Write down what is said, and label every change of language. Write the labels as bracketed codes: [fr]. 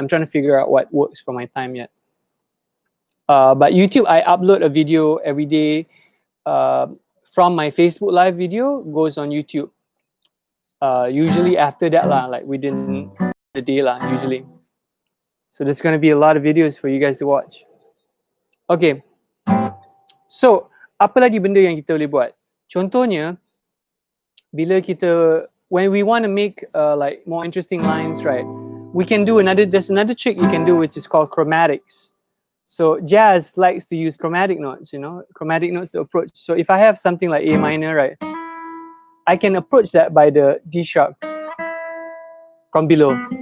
[en] I'm trying to figure out what works for my time yet. But YouTube, I upload a video every day. From my Facebook live video goes on YouTube. Usually after that lah, like within the day lah, usually. So there's going to be a lot of videos for you guys to watch. Okay. [ms] So, apa lagi benda yang kita boleh buat? Contohnya, bila kita, [en] when we want to make like more interesting lines, right? We can do there's another trick you can do, which is called chromatics. So jazz likes to use chromatic notes, chromatic notes to approach. So if I have something like A minor, right, I can approach that by the D sharp from below.